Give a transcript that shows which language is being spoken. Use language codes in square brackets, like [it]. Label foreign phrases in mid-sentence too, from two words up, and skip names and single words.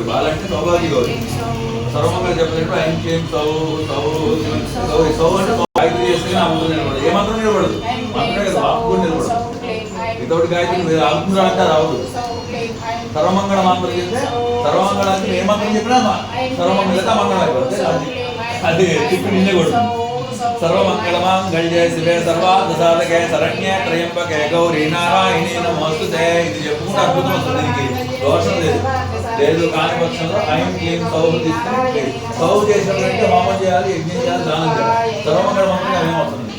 [te] బాల అంటే సౌభాగ్య గౌరి సర్వమంగళ చెప్పినప్పుడు ఆయన చేయం గౌరీ సౌ అంటే గాయత్రి చేస్తే ఆ ముందు నిలబడదు ఏ మంత్రం నిలబడదు మంత్రమే కదా ఆకు కూడా నిలబడదు వితౌట్ గాయత్రి ఆకురా అంటే రావదు సర్వమంగళ మంత్రం చేస్తే సర్వమంగళానికి ఏ మంత్రం చెప్పినా సర్వమంగళత మంగళం అయిపోతుంది అది తిప్పి నిన్నే కొడుతుంది [sa] सर्वमंगलमांगल्ये शिवे सर्वार्थसाधके शरण्ये त्र्यंबके गौरी नारायणी नमोस्तुते [te] ఇది చెప్పుకుంటే అద్భుతం వస్తుంది దీనికి దోషం లేదు కాని పక్షంలో ఐం క్లీం సౌ తీసుకుని సౌ చేసినట్లయితే హోమం చేయాలి యజ్ఞం చేయాలి దానం చేయాలి సర్వమంగళ మంత్రం ఏమవుతుంది